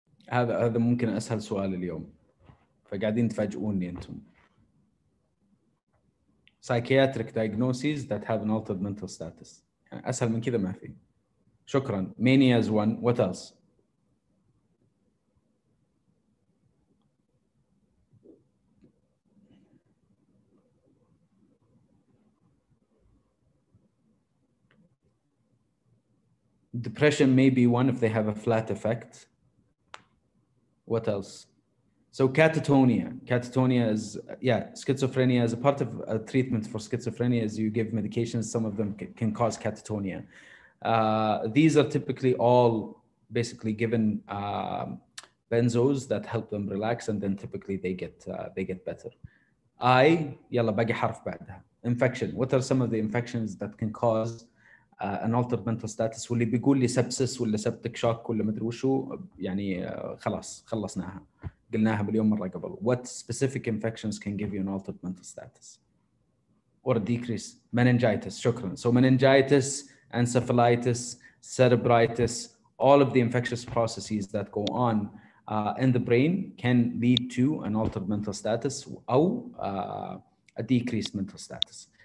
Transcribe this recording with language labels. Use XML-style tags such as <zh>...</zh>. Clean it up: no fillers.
<ar>هذا ممكن اسهل سؤال اليوم، فقاعدين تفاجئوني انتم.</ar> <en>Psychiatric diagnoses that have an altered mental status.</en> <ar>يعني اسهل من كذا ما في. شكرا.</ar> <en>Mania is one. What else? Depression may be one if they have a flat effect. What else? So catatonia is, schizophrenia. As a part of a treatment for schizophrenia is you give medications. Some of them can cause catatonia. These are typically all basically given benzos that help them relax, and then typically they get better.</en> <ar>يلا باقي حرف بعدها. Infection.</ar> <en>What are some of the infections that can cause an altered mental status؟</en> <ar>واللي بيقول لي سبسس ولا سبتك شوك ولا مدري وشو، يعني خلاص خلصناها، قلناها مليون مرة قبل.</ar> <en>What specific infections can give you an altered mental status or a decrease? Meningitis.</en> <ar>شكرا.</ar> <en>So meningitis, encephalitis, cerebritis, all of the infectious processes that go on in the brain can lead to an altered mental status or a decreased mental status.</en>